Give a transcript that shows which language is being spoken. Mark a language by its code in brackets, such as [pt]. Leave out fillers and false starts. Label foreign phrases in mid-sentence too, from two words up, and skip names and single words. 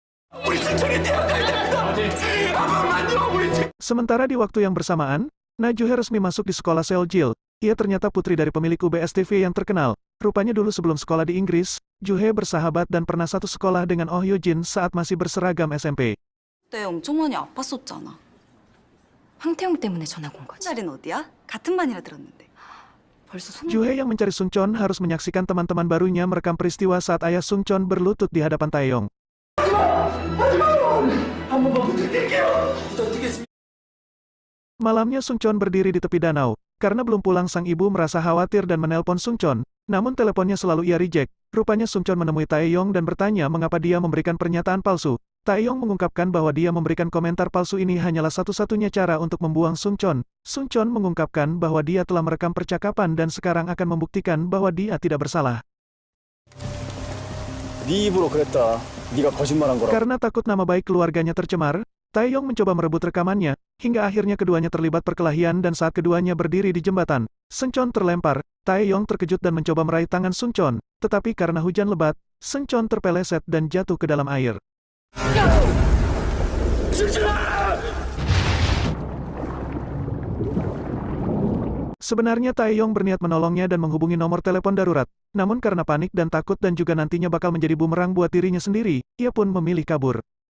[id] Sementara di waktu yang bersamaan, Na Juhe resmi masuk di sekolah Seoljil. Ia ternyata putri dari pemilik UBS TV yang terkenal. Rupanya dulu sebelum sekolah di Inggris, Juhe bersahabat dan pernah satu sekolah dengan Oh Hyojin saat masih berseragam SMP. [ko] 그때 엄청 많이 아팠었잖아. 황태용 때문에 전학 온 거지. 자리는 어디야? 같은 반이라 들었는데. 벌써 손 [id] Juhe yang mencari Seungcheon harus menyaksikan teman-teman barunya merekam peristiwa saat ayah Seungcheon berlutut di hadapan Taeyong. Malamnya Seungcheon berdiri di tepi danau. Karena belum pulang, sang ibu merasa khawatir dan menelpon Seungcheon. Namun teleponnya selalu ia reject. Rupanya Seungcheon menemui Taeyong dan bertanya mengapa dia memberikan pernyataan palsu. Taeyong mengungkapkan bahwa dia memberikan komentar palsu ini hanyalah satu-satunya cara untuk membuang Seungcheon. Seungcheon mengungkapkan bahwa dia telah merekam percakapan dan sekarang akan membuktikan bahwa dia tidak bersalah. [ko] 네 입으로 그랬다. 네가 거짓말한 거라고. [id] Karena takut nama baik keluarganya tercemar, Taeyong mencoba merebut rekamannya, hingga akhirnya keduanya terlibat perkelahian dan saat keduanya berdiri di jembatan, Seungcheon terlempar. Taeyong terkejut dan mencoba meraih tangan Seungcheon, tetapi karena hujan lebat, Seungcheon terpeleset dan jatuh ke dalam air. Sebenarnya Taeyong berniat menolongnya dan menghubungi nomor telepon darurat, namun karena panik dan takut dan juga nantinya bakal menjadi bumerang buat dirinya sendiri, ia pun memilih kabur.